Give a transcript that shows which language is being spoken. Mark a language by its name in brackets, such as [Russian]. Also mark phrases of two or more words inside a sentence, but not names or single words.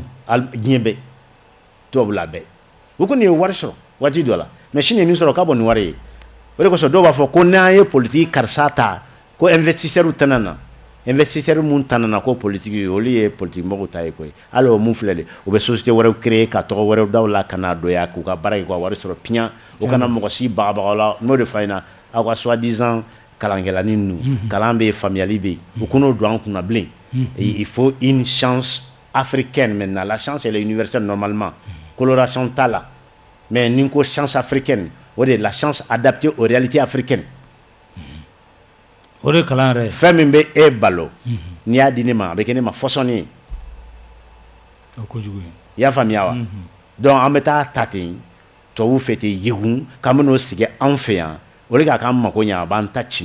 [Bambara] diɲɛ bɛɛ tubabu la bɛɛ u kɔni ye wari sɔrɔ waati dɔ la mais Chine ye min sɔrɔ k'a bɔ nin wari ye o de kosɔn dɔw b'a fɔ ko n'an ye politique karisa ta ko investisseurs tɛna na investisseurs mun tɛna na ko politique ye olu ye politique mɔgɔw ta ye koyi hali o mun filɛ de u bɛ société wɛrɛw créer ka tɔgɔ wɛrɛw da u la ka na dɔya k'u ka baara kɛ k'u ka wari sɔrɔ piɲa o kana mɔgɔ si bagabagaw la n'o de fɔ an ɲɛna aw ka soi-disant kalankɛlanin ninnu kalan bɛ yen faamuyali bɛ yen u kan'o don an kunna bilen [French] il faut une chance africaine maintenant la chance elle est universelle normalement coloration [Bambara] t'a la mais ni ko [French] chance africaine [Bambara] o de [French] la chance adaptée aux réalités africaines [Bambara] o de kalan yɛrɛ fɛn min bɛ e balo n'i y'a di ne ma a bɛ kɛ ne ma fɔsɔnni ye o kojugu ye i y'a faamuya wa donc an bɛ taa ta ten tubabuw fɛ ten yegun k'an bɛ n'o sigi anw fɛ yan o de k'a k'an mago ɲɛ a b'an ta ci